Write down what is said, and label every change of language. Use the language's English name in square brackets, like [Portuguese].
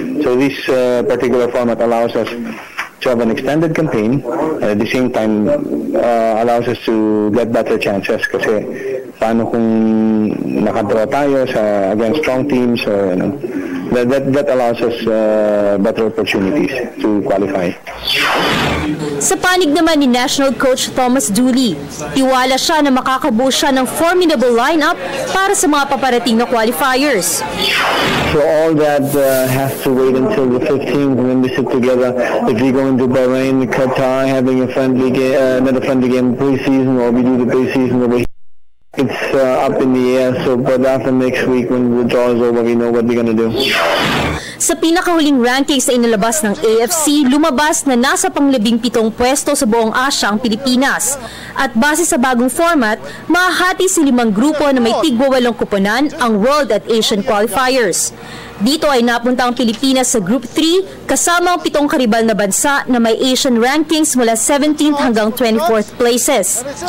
[English] So this particular format allows us to have an extended campaign, at the same time allows us to get better chances [Filipino] kasi paano kung nakadraw tayo [English] against strong teams, or that allows us better opportunities to qualify. [Filipino] Sa panig naman ni National Coach Thomas Dooley, tiwala siya na makakabuo siya ng formidable lineup para sa mga paparating na qualifiers. [English] So all that has to wait until the 15th when we sit together. If we go into Bahrain, Qatar, having a friendly game, another friendly game pre-season, or we do the pre-season over here. It's up in the air, but after next week when the draw is over, we know what we're gonna do. [Filipino] Sa pinakahuling rankings na inilabas ng AFC, lumabas na nasa pang-17 pwesto sa buong Asya ang Pilipinas. At base sa bagong format, mahahati sa 5 grupo na may tig-8 kuponan ang World at Asian qualifiers. Dito ay napunta ang Pilipinas sa Group 3 kasama ang 7 karibal na bansa na may Asian rankings mula 17th hanggang 24th places.